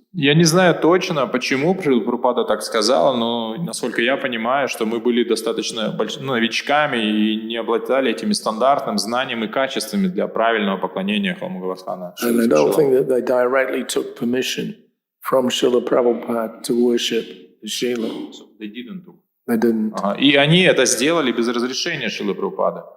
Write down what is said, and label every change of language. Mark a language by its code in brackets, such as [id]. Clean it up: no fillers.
[ru] Я не знаю точно, почему Шрила Прабхупада так сказал, но насколько я понимаю, что мы были достаточно новичками и не обладали этими стандартным знанием и качествами для правильного поклонения Халмагаватхана. [en] And I don't think that they directly took permission from Srila Prabhupada to worship the Shila. They didn't. [ru] И они это сделали без разрешения Шрилы Прабхупады.